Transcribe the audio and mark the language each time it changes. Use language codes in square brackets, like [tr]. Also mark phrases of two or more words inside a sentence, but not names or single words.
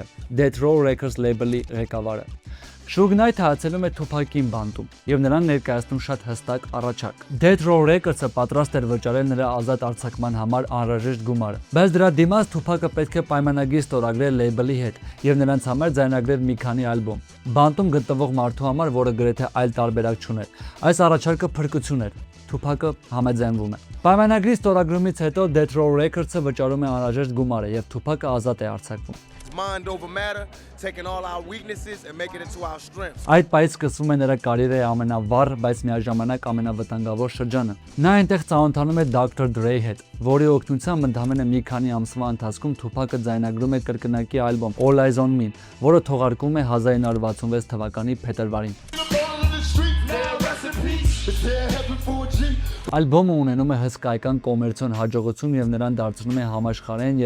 [hy] Death Row Records label-ի ղեկավարը։ Suge Knight-ը հացելում է Թուպակին բանտում եւ նրան ներկայացնում շատ հստակ առաջարկ։ Death Row Records-ը պատրաստ էր վճարել նրա ազատ արձակման համար անհրաժեշտ գումարը, բայց դրա դիմաց Թուպակը պետք է պայմանագիր ստորագրել label-ի հետ եւ նրանց համար ձայնագրել մի քանի ալբոմ։ Բանտում գտնվող մարդու համար, որը գրեթե այլ տարբերակ չուներ, այս առաջարկը փրկություն էր։ Թուպակը համաձայնվում է։ Պայմանագրի ստորագրումից հետո Death Row Records-ը վճարում է անհրաժեշտ գումարը եւ Թուպակը ազատ է արձակվում։ [en] Mind over matter, taking all our weaknesses and making it to our strengths. [hy] Այդ պահից սկսվում է նրա կարիերայի ամենավառ, բայց միաժամանակ ամենավտանգավոր շրջանը։ Նա այնտեղ ծանոթանում է Dr. Dre-ի հետ, որի օգնությամբ ընդամենը մի քանի ամսվա ընթացքում Թուպակը ձայնագրում է կրկնակի ալբոմ All Eyes on Me-ն, որը թողարկվում է 1966 թվականի փետրվարին։ Ալբոմը ունենում է հսկայական կոմերցիոն հաջողություն եւ նրան դարձնում է համաշխարհային